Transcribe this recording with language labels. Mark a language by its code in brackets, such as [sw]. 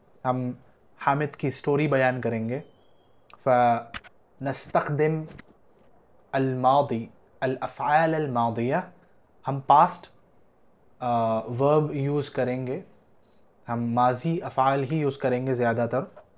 [ur] ہم حامد کی سٹوری بیان کریں گے. [ar] فنستخدم الماضی الافعال الماضیہ. [ur] ہم [en] past verb [ur] یوز کریں گے. ہم ماضی افعال ہی یوز کریں گے زیادہ تر.